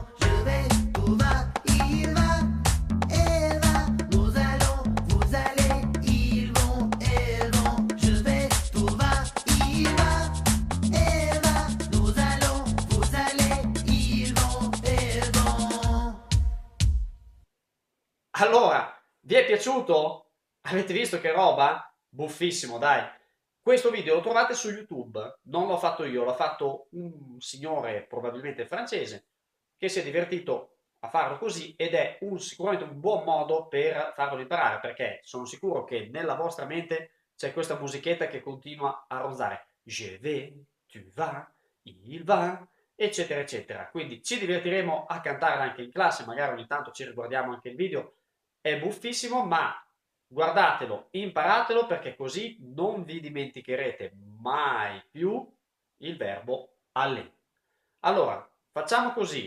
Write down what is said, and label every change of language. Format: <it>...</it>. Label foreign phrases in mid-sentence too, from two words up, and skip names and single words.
<fr>Je vais, tout va, il va, elle va, nous allons, vous allez, ils vont, elles vont. Je vais, tout va, il va, elle va, nous allons, vous allez, ils vont, elles vont.</fr> <it>Allora, vi è piaciuto? Avete visto che roba? Buffissimo, dai. Questo video lo trovate su YouTube, non l'ho fatto io, l'ha fatto un signore probabilmente francese che si è divertito a farlo così ed è sicuramente un buon modo per farlo imparare, perché sono sicuro che nella vostra mente c'è questa musichetta che continua a ronzare.</it> <fr>Je vais, tu vas, il va,</fr> <it>eccetera, eccetera. Quindi ci divertiremo a cantarla anche in classe, magari ogni tanto ci riguardiamo anche il video. È buffissimo, ma guardatelo, imparatelo, perché così non vi dimenticherete mai più il verbo aller. Allora, facciamo così.</it>